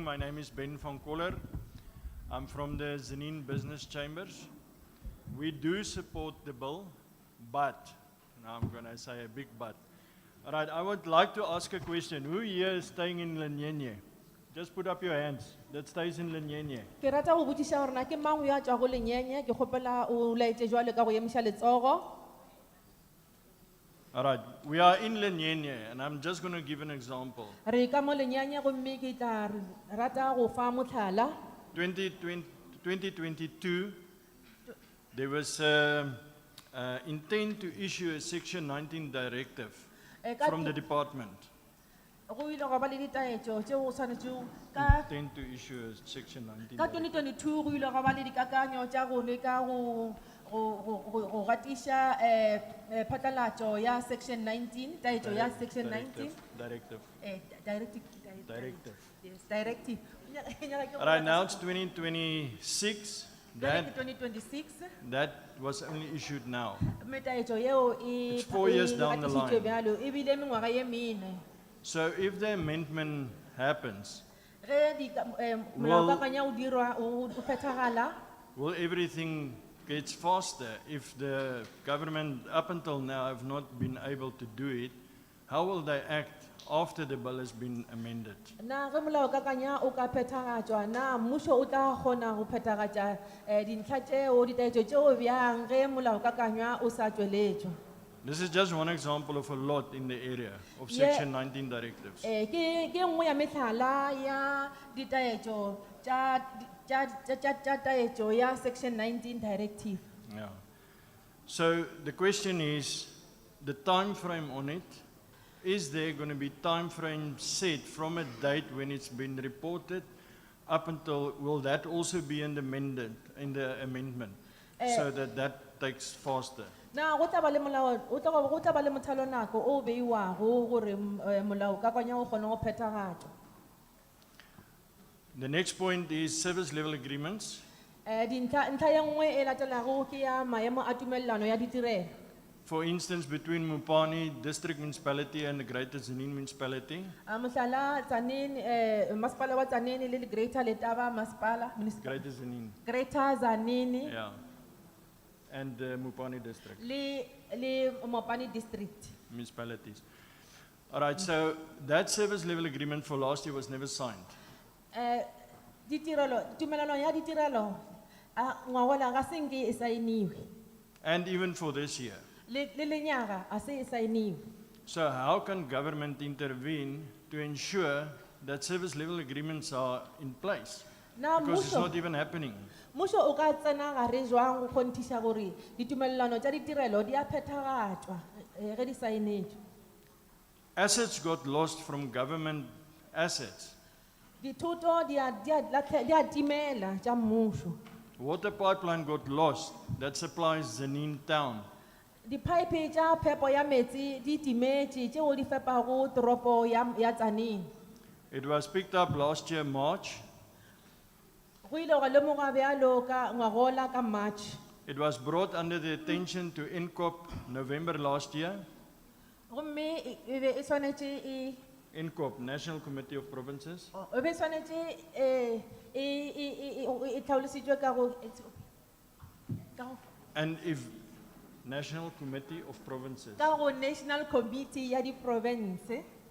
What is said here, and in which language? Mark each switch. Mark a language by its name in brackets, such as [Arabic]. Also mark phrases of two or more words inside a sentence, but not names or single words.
[English] My name is Ben van Koller. I'm from the Zanin Business Chambers. We do support the bill, but, now I'm going to say a big but. All right, I would like to ask a question. Who here is staying in Lenyenye? Just put up your hands. That stays in Lenyenye. [Northern Sotho] Ke rata go botsiša gore na ke mang ya tšwa go Lenyenye, ke kgopela o laetse jwale ka go emiša letsogo. [English] All right, we are in Lenyenye, and I'm just going to give an example. [Northern Sotho] Re ka mo Lenyenye gomme ke tla rata go fa motlhala. [English] 2022, there was intent to issue a Section 19 directive from the department. [Northern Sotho] Go ile go ba le ditaetšo tšeo o tshwanetšego ka [English] Intent to issue a Section 19 [Northern Sotho] ka [English] directive. [Northern Sotho] 2022 go ile go ba le dikakanyo tša go leka go gatiša phatlalatšo ya Section 19, taetšo ya Section 19. [English] Directive. Directive. Yes, directive. All right, now it's 2026. [Northern Sotho] Jwale ke 2026. [English] That was only issued now. [Northern Sotho] Mme taetšo yeo [English] It's 4 years down the line. [Northern Sotho] bjalo ebile mengwaga ye mene. [English] So if the amendment happens, [Northern Sotho] Ge molaokakanywa o dirwa o phethagala, [English] will everything get faster? If the government up until now have not been able to do it, how will they act after the bill has been amended? [Northern Sotho] na ge molaokakanywa o ka phethagatšwa na mmušo o tla kgona go phethagatša dintlha tšeo ditaetšo tšeo bjang ge molaokakanywa o sa tšweletšwa. [English] This is just one example of a lot in the area of Yeah. Section 19 directives. [Northern Sotho] Ke nngwe ya mehlala ya ditaetšo tša taetšo ya Section 19 [English] directive. Yeah. So the question is, the time frame on it, is there going to be time frame set from a date when it's been reported up until, will that also be in the amendment, so that takes faster? [Northern Sotho] Na go tla ba le mothalo-nako o beiwago gore molaokakanywa o kgone go phethagatšwa. [English] The next point is service level agreements. [Northern Sotho] Ntlha e nngwe e latelago ke ya maemo a tumellano ya ditirelo. [English] For instance, between Mupani District Municipality and the Greater Zanin Municipality, [Northern Sotho] Mohlala Tzaneen, masepala wa Tzaneen le Greater Letaba masepala, [English] Greater Zanin, Greater Tzaneen yeah, and the Mupani District [Northern Sotho] le Mopani district. [English] municipalities. All right, so that service level agreement for last year was never signed. [Northern Sotho] Ditirelo, tumellano ya ditirelo, ngwagola ga se nke e saeniwe. [English] And even for this year. [Northern Sotho] Le lenyaga a se e saeniwe. [English] So how can government intervene to ensure that service level agreements are in place? [Northern Sotho] Na [English] Because it's [Northern Sotho] mmuso- [English] not even happening. [Northern Sotho] Mmuso o ka tsena gare jwang go kgonthiša gore ditumellano tša ditirelo di a phethagatšwa ge di saenetšwe. [English] Assets got lost from government assets. [Northern Sotho] Dithoto di a timela tša mmušo. [English] Water pipeline got lost that supplies Zanin town. [Northern Sotho] Diphaepe tša phepo ya metsi di timetše tšeo di fepago toropo ya Tzaneen. [English] It was picked up last year, March. [Northern Sotho] Go ile ga lemoga bjalo ka ngwagola ka March. [English] It was brought under the attention to INCOP November last year. [Northern Sotho] Gomme e be e swanetše e [English] INCOP, National Committee of Provinces. [Northern Sotho] e be e swanetše e tlhaolositšwe ka go [English] And if National Committee of Provinces. [Northern Sotho] ka go National Committee ya di province.